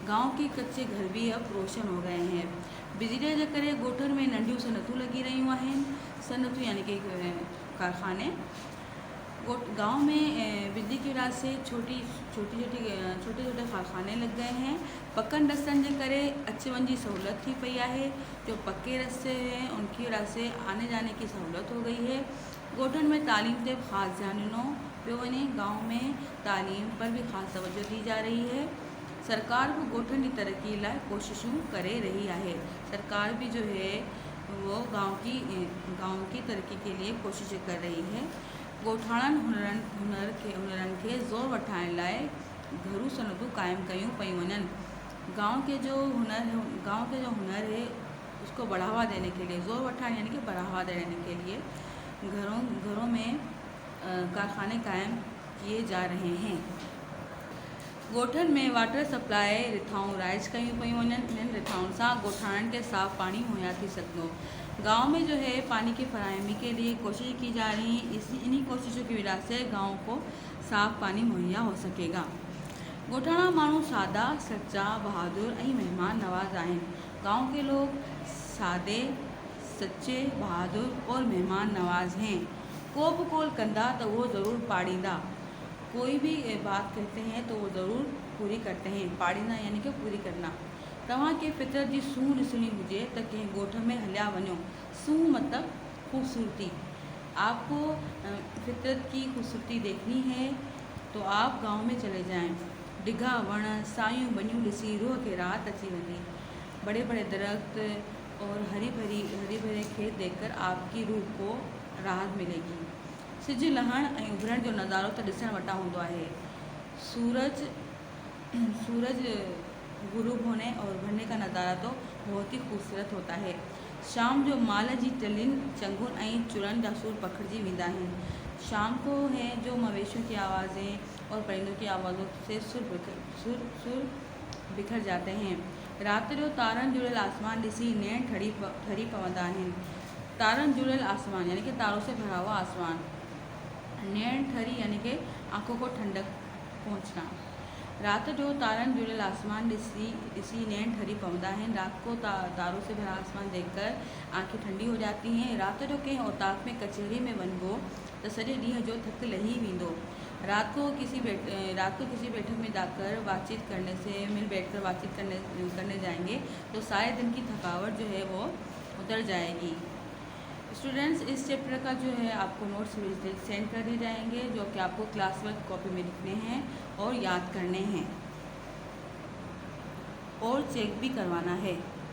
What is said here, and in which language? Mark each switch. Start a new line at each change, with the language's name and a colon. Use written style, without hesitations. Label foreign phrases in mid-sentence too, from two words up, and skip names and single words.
Hindi: गांव के कच्चे घर भी अब रोशन हो गए हैं।
Sindhi: बिजली जे करे गोठन में नंढियूं सनतूं लगी रहियूं आहिनि।
Hindi: सनतूं यानी कि कारखाने। गांव में बिजली की वजह से छोटे छोटे कारखाने लग गए हैं।
Sindhi: पक्कन रस्तनि जे करे अच वञ जी सहूलत थी पई है।
Hindi: जो पक्के रस्ते हैं उनकी वजह से आने जाने की सहूलत हो गई है।
Sindhi: गोठन में तालीम ते ख़ास ध्यान ॾिनो पियो वञे।
Hindi: गांव में तालीम पर भी ख़ास तवज्जो दी जा रही है।
Sindhi: सरकार भी गोठन की तरक्की लाइ कोशिशूं करे रही है।
Hindi: सरकार भी जो है वो गांव की तरक्की के लिए कोशिश कर रही है।
Sindhi: गोठाणन हुनरनि खे ज़ोर वठाइण लाइ घरू सनतूं क़ाइमु कयूं पयूं वञनि।
Hindi: गांव के जो हुनर है उसको बढ़ावा देने के लिए,
Sindhi: ज़ोर वठाइण
Hindi: यानी कि बढ़ावा देने के लिए घरों में कारखाने कायम किए जा रहे हैं।
Sindhi: ॻोठनि में
English: water supply
Sindhi: रिथाऊं राइज कयूं पयूं वञनि। इन्हनि रिथाउनि सां ॻोठाणनि खे साफ़ पानी मुहैया थी सघंदो।
Hindi: गांव में जो है पानी की फराहमी के लिए कोशिश की जा रही है। इन्हीं कोशिशों की वजह से गाँव को साफ़ पानी मुहैया हो सकेगा।
Sindhi: ॻोठाणा माण्हू सादा, सच्चा, बहादुर ऐं मेहमान नवाज आहिनि।
Hindi: गाँव के लोग सादे, सच्चे, बहादुर और मेहमान नवाज हैं।
Sindhi: को बि कोल कंदा तो वो ज़रूर पाड़ींदा।
Hindi: कोई भी बात कहते हैं तो वो ज़रूर पूरी करते हैं। पाड़ींदा यानी कि पूरी करना।
Sindhi: तव्हां खे फितरत जी सूंह ॾिसणी हुजे त कंहिं ॻोठ में हलिया वञो।
Hindi: सूंह मतलब खूबसूरती। आपको फितरत की खूबसूरती देखनी है तो आप गांव में चले जाएं।
Sindhi: डिघा वण, सायूं बनियूं ॾिसी रूह खे राहत अची वेंदी।
Hindi: बड़े बड़े दरख्त और हरी भरे खेत देखकर आपकी रूह को राहत मिलेगी।
Sindhi: सिज लहण ऐं उभरण जो नज़ारो त ॾिसण वटा हूंदो आहे।
Hindi: सूरज गुरूब होने और उभरने का नज़ारा तो बहुत ही खूबसूरत होता है।
Sindhi: शाम जो माल जी टलियुनि, चंगुनि ऐं चुरनि जा सुर पखिड़िजी वेंदा आहिनि।
Hindi: शाम को है जो मवेशियों की आवाज़ें और परिंदों की आवाज़ों से सुर बिखर जाते हैं।
Sindhi: रात जो तारनि जुड़ियल आसमान ॾिसी नैण ठरी पवंदा आहिनि। तारनि जुड़ियल आसमान
Hindi: यानी कि तारों से भरा हुआ आसमान।
Sindhi: नैण ठरी
Hindi: यानी कि आंखों को ठंडक पहुँचना।
Sindhi: रात जो तारनि जुड़ियल आसमान ॾिसी नैण ठरी पवंदा आहिनि।
Hindi: रात को तारों से भरा आसमान देखकर आंखें ठंडी हो जाती हैं।
Sindhi: रात जो कंहिं औताक में कचहरी में वञिबो तो सॼे ॾींहं जो थक लही वेंदो।
Hindi: रात को किसी बैठक में जाकर बातचीत करने से मिल बैठकर बातचीत करने जाएंगे तो सारे दिन की थकावट जो है वो उतर जाएगी। स्टूडेंट्स, इस चैप्टर का जो है आपको
English: notes send
Hindi: कर दिए जाएंगे जो कि आपको
English: class work copy
Hindi: में लिखने हैं और याद करने हैं और चेक भी करवाना है।